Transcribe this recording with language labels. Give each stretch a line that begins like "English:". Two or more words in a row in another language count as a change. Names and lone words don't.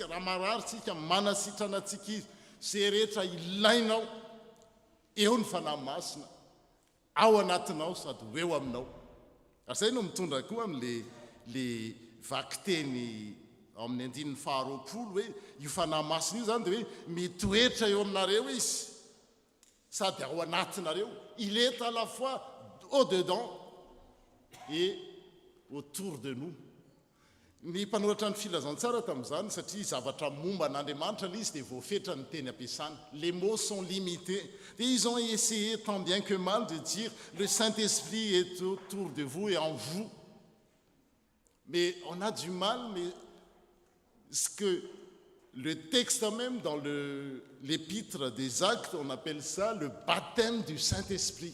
Malagasy: raha marary tsika manasitrana atsika izy zay rehetra ilainao eo ny fanahy masina ao anatinao sady hoeo aminao ary zay no mitondra koa am'le vakiteny amin'ny andininy faharoapolo hoe io fanahy masina io zany dia hoe mitoetra eo aminareo izy sady ao anatinareo
French: il est à la fois au dedans et autour de nous
Malagasy: ny mpanoratra ny filazantsara tamin'izany satria zavatra momba n'Andriamanitra izy dia voafetra ny teny ampiasana
French: les mots sont limités et ils ont essayé tant bien que mal de dire le Saint-Esprit est autour de vous et en vous mais on a du mal mais ce que le texte même dans l'épître des Actes on appelle ça le baptême du Saint-Esprit.